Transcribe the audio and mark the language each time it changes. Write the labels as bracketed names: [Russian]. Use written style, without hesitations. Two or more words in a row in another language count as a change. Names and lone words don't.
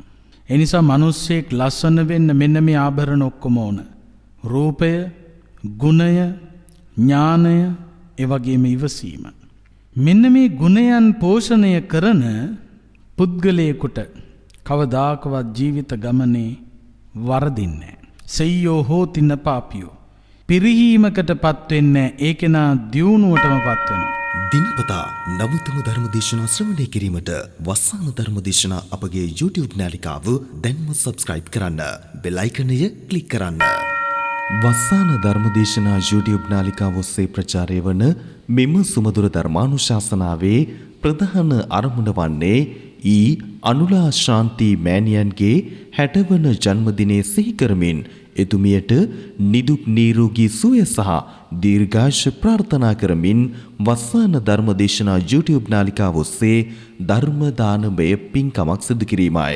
[Sinhala] එනිසා මිනිස්සෙක් ලස්සන වෙන්න මෙන්න මේ ආභරණ ඔක්කොම ඕන. රූපය, ගුණය, ඥානය, ඒ වගේම ඉවසීම. මෙන්න මේ ගුණයන් පෝෂණය කරන පුද්ගලයෙකුට කවදාකවත් ජීවිත ගමනේ වරදින්නේ නැහැ. [Pali] සෙය්‍යෝ හෝති න පාපියෝ. [Sinhala] පිරිහීමකටපත් වෙන්නේ ඒ කෙනා දියුණුවටමපත් වෙනවා. දිනපතා නවතම ධර්ම දේශනා ශ්‍රවණය කිරීමට වස්සාන ධර්ම දේශනා අපගේ YouTube නාලිකාව දැන්ම subscribe කරන්න. බෙල් අයිකනය ක්ලික් කරන්න. වස්සාන ධර්ම දේශනා YouTube නාලිකාව ඔස්සේ ප්‍රචාරය වන මෙම සුමధుර ධර්මානුශාසනාවේ ප්‍රධාන අරමුණ වන්නේ අනුලා ශාන්ති මෑණියන්ගේ 60 වන ජන්මදිනය සිහි කරමින් එතුමියට නිදුක් නිරෝගී සුවය සහ දීර්ඝායුෂ ප්‍රාර්ථනා කරමින් වස්සාන ධර්ම දේශනා YouTube නාලිකාව ඔස්සේ ධර්ම දානමය පින්කමක් සිදු කිරීමයි.